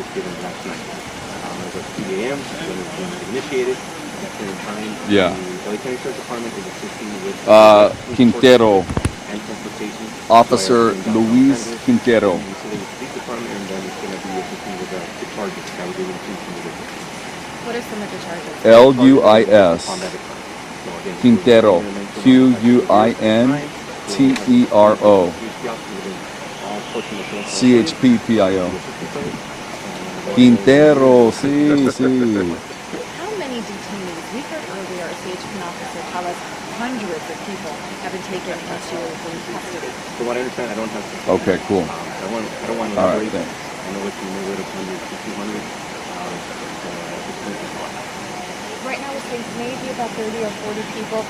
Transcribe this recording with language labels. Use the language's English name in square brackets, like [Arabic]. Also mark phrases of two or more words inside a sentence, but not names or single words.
[English] Yeah. Quintero. Officer Luis Quintero. What are some of the charges? L-U-I-S. Quintero. Q-U-I-N-T-E-R-O. C-H-P-P-I-O. Quintero, [Spanish] sí, sí. [English] How many detainees? We heard earlier a CHP officer tell us hundreds of people have been taken into custody. So what I understand, I don't have to. Okay, cool. I don't want to elaborate. I know it's in the neighborhood of 100 to 200. Right now we're seeing maybe about 30 or 40 people.